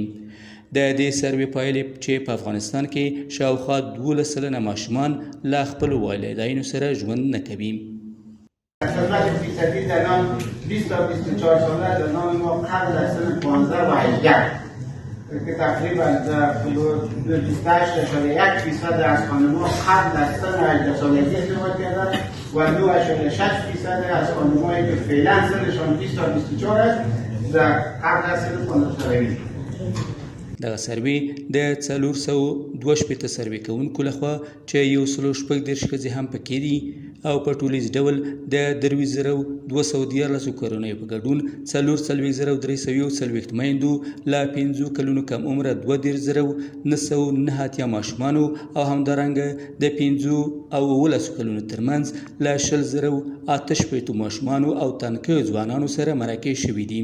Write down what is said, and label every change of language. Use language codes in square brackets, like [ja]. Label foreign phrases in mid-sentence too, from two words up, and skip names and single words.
[ps] د دې سروې پایلې چې په افغانستان کې شاوخوا 12 سلنه ماشومان له خپلو والدینو سره ژوند نه کوي. [fa] خدمت فیصدی در نام 20 تا 24 ساله در نام ما قبل از سن 15 و 18 که تقریبا 28.1% از خانم‌ها قبل از سن 18 سالگی ازدواج کردند و 2.6% از خانم‌هایی که فعلا سنشان 20 تا 24 است در قبل از سن 15 سالگی. [ps] دغه سروې د 422 سروې کوونکو لخوا چې 130 ښځې هم پکې دي او په ټولیز ډول د 3214 کورنیو په ګډون 44340 میندو له 5 کلونو کم عمره 22909 ماشومانو او همدارنګه د 5 او 19 کلونو ترمنځ له 10088 ماشومانو او تنکیو ځوانانو سره مرکه شوي دي.